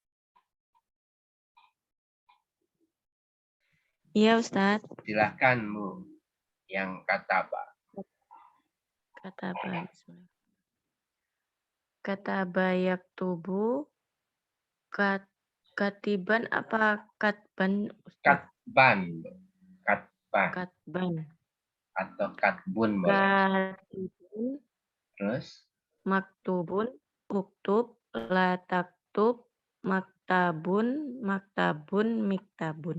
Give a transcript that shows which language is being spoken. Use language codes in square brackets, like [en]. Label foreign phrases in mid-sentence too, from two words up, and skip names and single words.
[id] Iya Ustadz. Silakan Bu. Yang kataba. [ar] كتب. كتب يكتب، كاتبا apa katban, Ustaz? كتبا، كتبا Katban. [id] atau katbun boleh. [ar] Katibun, [id] Terus [ar] مكتوب، اكتب، لا تكتب، مكتب، مكتب، مكتب.